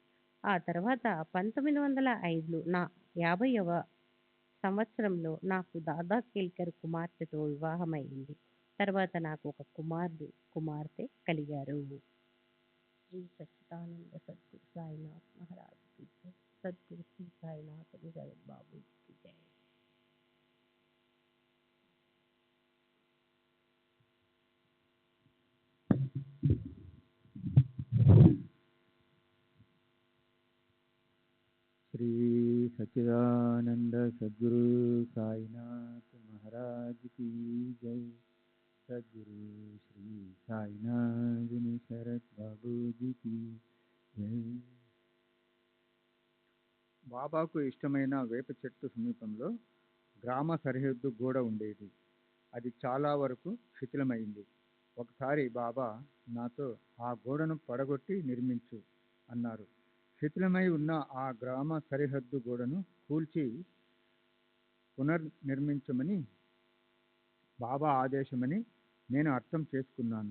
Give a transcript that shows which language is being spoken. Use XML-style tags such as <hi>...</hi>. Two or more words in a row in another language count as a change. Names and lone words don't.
<te>ఆ తర్వాత 1905 నా 50వ సంవత్సరంలో నాకు దాదా కేల్కర్ కుమార్తెతో వివాహమైంది. తర్వాత నాకు ఒక కుమార్తె కలిగారు.</te> <hi>श्री सच्चिदानंद सद्गुरु साईनाथ महाराज की जय. सद्गुरु श्री साईनाथ जगत बाबू की जय. श्री सच्चिदानंद सद्गुरु साईनाथ महाराज की जय. सद्गुरु श्री साईनाथ शरद बाबू जी की जय.</hi> <te>బాబాకు ఇష్టమైన వేప చెట్టు సమీపంలో గ్రామ సరిహద్దు గోడ ఉండేది. అది చాలా వరకు శిథిలమైంది. ఒకసారి బాబా నాతో ఆ గోడను పడగొట్టి నిర్మించు అన్నారు. శిథిలమై ఉన్న ఆ గ్రామ సరిహద్దు గోడను కూల్చి పునర్నిర్మించమని బాబా ఆదేశమని నేను అర్థం చేసుకున్నాను.</te>